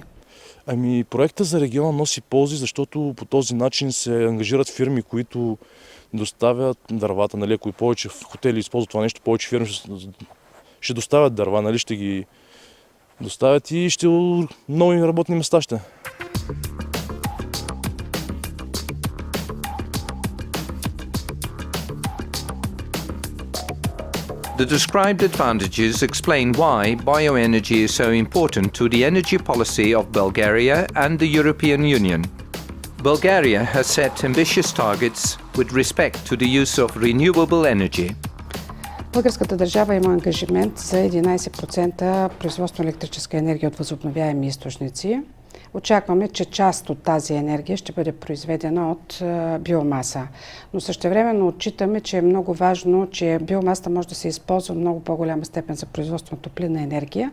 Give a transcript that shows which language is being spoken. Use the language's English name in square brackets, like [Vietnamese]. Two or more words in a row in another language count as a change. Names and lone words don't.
[Bulgarian] Проекта за региона носи ползи, защото по този начин се ангажират фирми, които доставят дървата. Ако и повече хотели използват това нещо, повече фирми ще доставят дърва, ще ги доставят и нови работни места ще. [English] The described advantages explain why bioenergy is so important to the energy policy of Bulgaria and the European Union. Bulgaria has set ambitious targets with respect to the use of renewable energy. [Bulgarian] Българската държава има ангажимент за 11% производство на електрическа енергия от възобновяеми източници. Очакваме, че част от тази енергия ще бъде произведена от биомаса. Но същевременно отчитаме, че е много важно, че биомасата може да се използва в много по-голяма степен за производство на топлинна енергия.